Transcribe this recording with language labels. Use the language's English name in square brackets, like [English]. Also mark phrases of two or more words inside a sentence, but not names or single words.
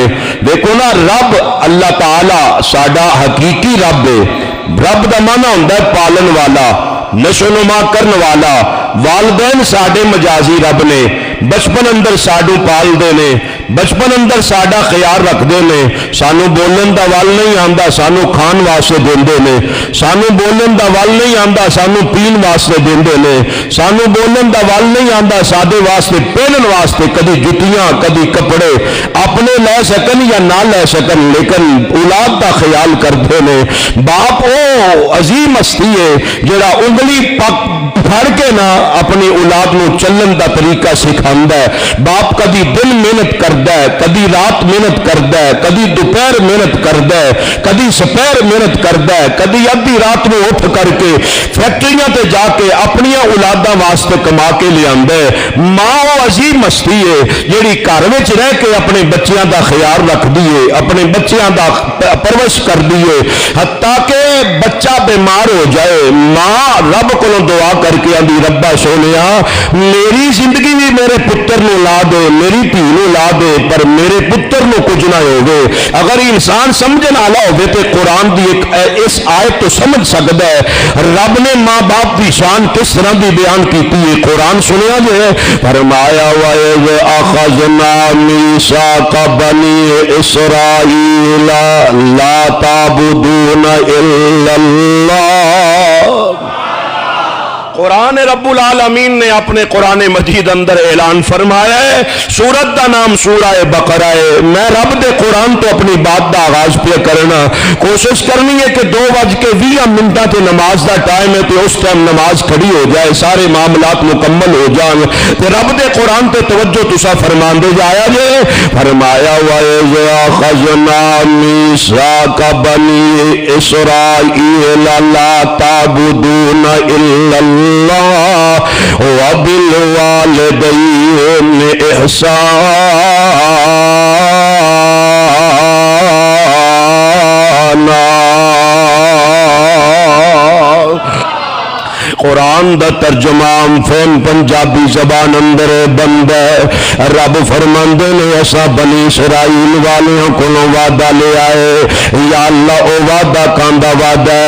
[Punjabi] دیکھو نا، رب اللہ تعالی ساڈا حقیقی رب ہے۔ رب دا معنی ہوندا ہے پالن والا، نشو نما کرن والا۔ والدین ساڈے مجازی رب نے، بچپن اندر ساڈو پال دے نے، بچپن اندر ساڈا خیال رکھ دے نے، سانو بولن دا ول نہیں آندا سانو کھان واسطے دیندے نے، سانو بولن دا ول نہیں آندا سانو پین واسطے دیندے نے، سانو بولن دا ول نہیں آندا سادے واسطے پہنن واسطے کدی جتیاں کدی کپڑے اپنے لے سکن یا نہ لے سکن، لیکن اولاد دا خیال کرتے نے۔ باپ او عظیم ہستی ہے جڑا انگلی پھڑ کے نہ اپنی اولاد نو چلن دا طریقہ سکھاندا ہے۔ باپ کدی دن محنت کردا ہے، کدی رات محنت کردا ہے، کدی دوپہر محنت کردا ہے، کدی سپہر محنت کردا ہے، کدی ادھی رات نو اٹھ کر کے فیکٹریاں تے جا کے اپنی اولاداں واسطے کما کے لے آندا ہے۔ ماں وہ عظیم ہستی ہے جیڑی گھر وچ رہ کے اپنے بچیاں دا خیال رکھدی ہے، اپنے بچیاں دا پرورش کردی ہے، حتیٰ کہ بچہ بیمار ہو جائے ماں رب کو دعا کر کے آندی ربا سونیا میری زندگی بھی میرے پتر نو لا دے، میری دھی نو لا دے، پر میرے پتر نو کچھ نہ ہوگے۔ اگر انسان سمجھن والا ہوگے تو قرآن دی اس آیت تو سمجھ سکتا ہے رب نے ماں باپ کی شان کس طرح دی بیان کی ہے۔ قرآن سنیا جو ہے، فرمایا [Arabic] وَإِذْ أَخَذْنَا مِيثَاقَ بَنِي إِسْرَائِيلَ لَا تَعْبُدُونَ إِلَّا اللَّهَ۔ [Punjabi] قرآن [Arabic] رب العالمین [Punjabi] نے اپنے قرآن مجید اندر اعلان فرمایا ہے، سورت دا نام سورہ بقرہ ہے۔ میں رب دے قرآن تو اپنی بات دا آغاز پہ کرنا، کوشش کرنی ہے کہ 2:20 تے نماز دا ٹائم ہے تو اس ٹائم نماز کھڑی ہو جائے، سارے معاملات مکمل ہو جائیں تے رب دے قرآن تے توجہ تسا فرمان دے جایا جے۔ فرمایا [Arabic] وَإِذْ أَخَذْنَا مِيثَاقَ بَنِي إِسْرَائِيلَ لَا تَعْبُدُونَ إِلَّا اللَّهَ وَبِالْوَالِدَيْنِ إِحْسَانًا۔ [Punjabi] قرآن دا ترجمہ فہم پنجابی زبان اندر بند ہے۔ رب فرماندے نے ایسا بنی اسرائیل والیاں کو وعدہ لے آئے، یا اللہ او وعدہ کاندا وعدہ ہے۔